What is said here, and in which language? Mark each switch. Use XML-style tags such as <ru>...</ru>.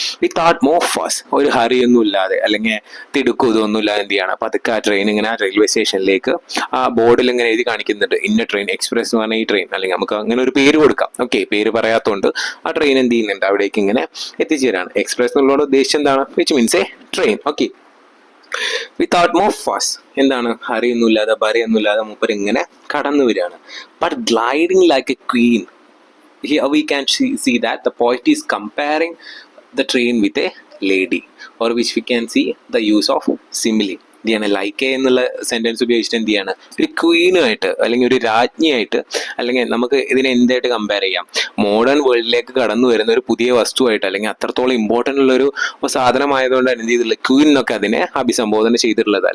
<en>without more fuss,</en> <ml>ഒരു ഹറിയൊന്നും ഇല്ലാതെ അല്ലെങ്കിൽ തിടുക്കം ഇതൊന്നും ഇല്ലാതെ എന്ത് ചെയ്യണം, പതുക്കെ ആ ട്രെയിൻ ഇങ്ങനെ ആ റെയിൽവേ സ്റ്റേഷനിലേക്ക് ആ ബോർഡിൽ ഇങ്ങനെ എഴുതി കാണിക്കുന്നുണ്ട്, ഇന്ന ട്രെയിൻ എക്സ്പ്രസ് എന്ന് പറഞ്ഞ ഈ ട്രെയിൻ, അല്ലെങ്കിൽ നമുക്ക് അങ്ങനെ ഒരു പേര് കൊടുക്കാം. ഓക്കെ, പേര് പറയാത്തതുകൊണ്ട് ആ ട്രെയിൻ എന്ത് ചെയ്യുന്നുണ്ട്, അവിടേക്ക് ഇങ്ങനെ എത്തിച്ചേരാണ്. എക്സ്പ്രസ് എന്നുള്ളത് ഉദ്ദേശിച്ചത് എന്താണ്,</ml> <en>Which means a train.</en> <ml>Okay,</ml> <en>without more fuss,</en> <ml>എന്താണ്, ഹറിയൊന്നുമില്ലാതെ ബറിയൊന്നുമില്ലാതെ മൂപ്പർ ഇങ്ങനെ കടന്നു വരികയാണ്.</ml> <en>But gliding like a queen. Here we can see that the poet is comparing the train with a lady, or which we can see the use of simile.</en> <ml>എന്താണ്, like എന്നുള്ള sentence ഉപയോഗിച്ചിട്ട് എന്ത് ചെയ്യാണ്, ഒരു ക്വീനുമായിട്ട് അല്ലെങ്കിൽ ഒരു രാജ്ഞിയായിട്ട്, അല്ലെങ്കിൽ നമുക്ക് ഇതിനെ എന്തായിട്ട് കമ്പയർ ചെയ്യാം, മോഡേൺ വേൾഡിലേക്ക് കടന്നു വരുന്ന ഒരു പുതിയ വസ്തുവായിട്ട്, അല്ലെങ്കിൽ അത്രത്തോളം ഇമ്പോർട്ടൻ്റ് ഉള്ളൊരു സാധനമായതുകൊണ്ടാണ് എന്ത് ചെയ്തിട്ടുള്ളത്, ക്വീൻ എന്നൊക്കെ അതിനെ അഭിസംബോധന ചെയ്തിട്ടുള്ളത്.</ml>